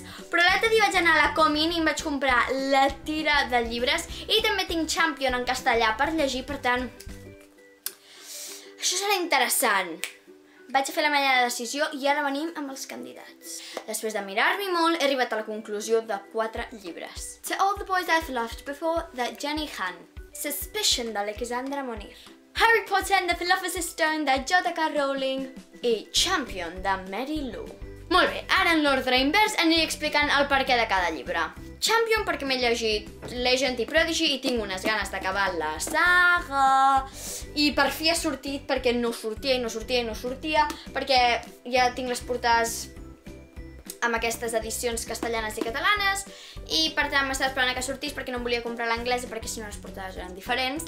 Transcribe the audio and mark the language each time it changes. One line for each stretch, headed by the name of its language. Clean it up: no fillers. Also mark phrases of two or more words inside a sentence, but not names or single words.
Catalan: Però l'altre dia vaig anar a la Comin i em vaig comprar la tira de llibres i també tinc Champion en castellà per llegir, per tant, això serà interessant. Vaig a fer la meva decisió i ara venim amb els candidats. Després de mirar-m'hi molt, he arribat a la conclusió de 4 llibres. To All the Boys I've Loved Before, de Jenny Han. Suspicion, d'Alexandra Monir. Harry Potter and the Philosopher's Stone, de J.K. Rowling. I Champion, de Mary Lou. Molt bé, ara en l'ordre invers aniré explicant el perquè de cada llibre. Champion perquè m'he llegit Legend i Prodigy i tinc unes ganes d'acabar la saga. I per fi ha sortit perquè no sortia, perquè ja tinc les portades amb aquestes edicions castellanes i catalanes i per tant m'estava esperant que sortís perquè no em volia comprar l'anglesa perquè si no les portades eren diferents.